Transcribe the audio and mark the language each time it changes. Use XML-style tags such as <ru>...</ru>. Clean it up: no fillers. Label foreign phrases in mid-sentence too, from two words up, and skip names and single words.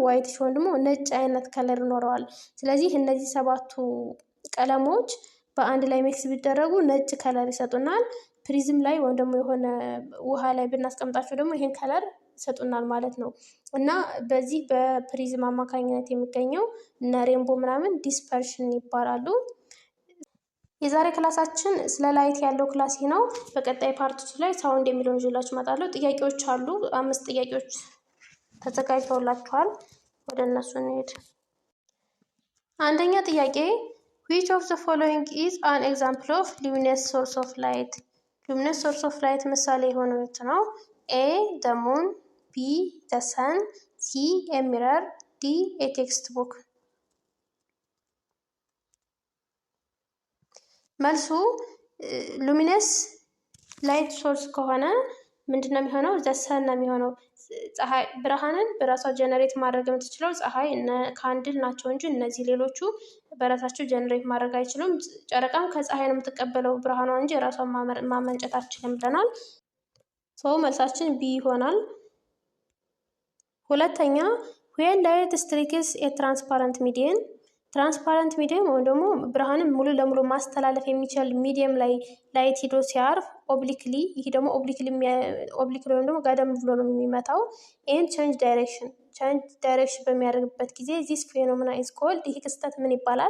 <am>ዋይቲሽ ወይም ደግሞ ነጭ አይነት ከለር ይኖረዋል። ስለዚህ እነዚህ 7ቱ ቀለሞች በአንድ ላይ ሚክስ ቢደረጉ ነጭ ከለር ይሰጡናል። ፕሪዝም ላይ ወይም ደግሞ የሆነ ውሃ ላይ ብናስቀምጣቸው ደግሞ ይሄን ከለር ይሰጡናል ማለት ነው። እና በዚህ በፕሪዝም አማካኝነት የሚገኘው እና ሬንቦ ምናምን ዲስፐርሽን ይባላሉ። የዛሬ ክላሳችን ስለ ላይት ያለው ክላስ ነው። በቀጣይ ፓርቶች ላይ ሳውንድ የሚለውን ይዤላችሁ እመጣለሁ። ጥያቄዎች አሉ። 5 ጥያቄዎች ተዘጋጅተውላችኋል። ወደ እነሱ እንሄድ። አንደኛ ጥያቄ</am> <en>which of the following is an example of luminous source of light? luminous source of light</en> <am>ምሳሌ የሆነው የት ነው?</am> <en>A the moon፣ B the sun፣ C a mirror፣ D a textbook። መልሱ luminous light source</en> <am>ከሆነ ምንድነው የሚሆነው? ዘሰን ነው የሚሆነው። ፀሐይ ብርሃንን በራሷ ጀነሬት ማድረግ የምትችለው ፀሐይ እነ ካንድል ናቸው እንጂ እነዚህ ሌሎቹ በራሳቸው ጀነሬት ማድረግ አይችሉም። ጨረቃም ከፀሐይ ነው የምትቀበለው ብርሃኗ እንጂ ራሷን ማመንጨት አትችልም ብለናል። ሰው መልሳችን ቢ ይሆናል። ሁለተኛ</am> <en>when light strikes a transparent medium። transparent medium</en> <am>ወይም ደግሞ ብርሃንን ሙሉ ለሙሉ ማስተላለፍ የሚችል ሚዲየም ላይ ላይት ሂዶ ሲያርፍ ኦብሊክሊ፣ ይሄ ደግሞ ኦብሊክሊ ወይም ደግሞ ጋደም ብሎ ነው የሚመታው።</am> <en>and change direction</en> <am>በሚያደርግበት ጊዜ</am> <en>this phenomena is called።</en> <am>ይህ ክስተት ምን ይባላል?</am>